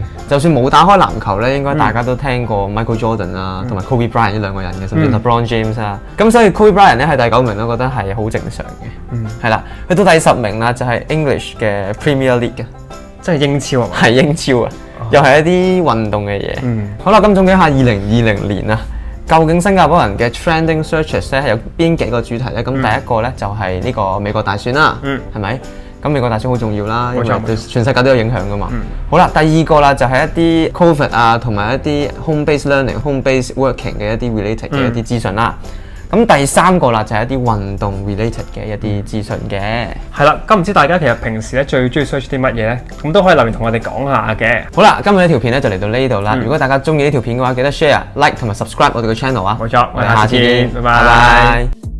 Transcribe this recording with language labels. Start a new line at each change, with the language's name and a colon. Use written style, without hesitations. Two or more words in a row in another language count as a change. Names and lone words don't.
Cantonese: 就算冇打開籃球咧，應該大家都聽過 Michael Jordan 啊，同埋Kobe Bryant 呢兩個人嘅，甚至 LeBron James 啊，咁所以 Kobe Bryant 咧係第9名咧，我覺得係好正常嘅。係啦，去到第10名啦，就係 English 嘅 Premier League 嘅，即係英超啊，係英超啊，又係一啲運動嘅嘢。好啦，咁總結下2020年啊，究竟新加坡人嘅
English: trending searches
Cantonese: 咧係有邊幾個主題咧？咁第一個咧就係呢個美國大選啦，係咪？咁美國大選好重要啦，因為對全世界都有影響噶嘛。好啦，第二個啦就係一啲 COVID 啊，同埋一啲
English: home-based learning、 home-based working
Cantonese: 嘅一啲 related 嘅一啲資訊啦。咁第三個啦就係一啲運動 related 嘅一啲資訊嘅。係啦，咁唔知大家其實平時咧最中意 search 啲乜嘢咧？咁都可以留言同我哋講下嘅。好啦，今日呢條片咧就嚟到呢度啦。如果大家中意呢條片嘅話，記得 share、like 同埋 subscribe 我哋嘅 channel 啊。冇錯，我哋下次見，拜拜。